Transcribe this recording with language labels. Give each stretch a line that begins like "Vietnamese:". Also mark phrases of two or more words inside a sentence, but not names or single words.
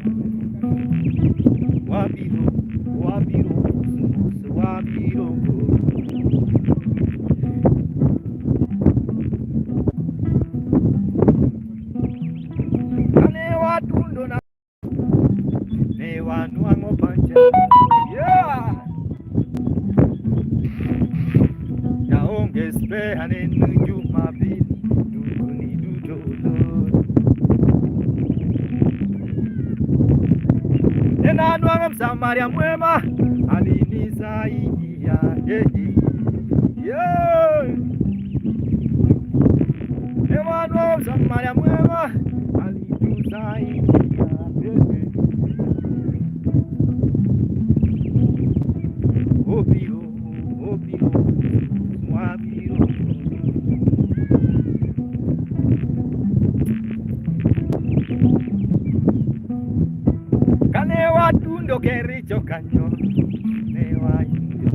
Luo (Kenya and Tanzania): Wabiro Kane watundo na ne wanuang'o pacha. Yeah! Jaonge spare aneno Jumapili, dukuni duto lor. Nena nuang'o
Swahili: Msamaria mwema, alinisaidia. Yeah!
Luo (Kenya and Tanzania): Nena nuang'o
Swahili: Msamaria mwema, alinisaidia.
Luo (Kenya and Tanzania): Obiro, wabiro. Kane watundo Kericho kanyo, ne wayudo.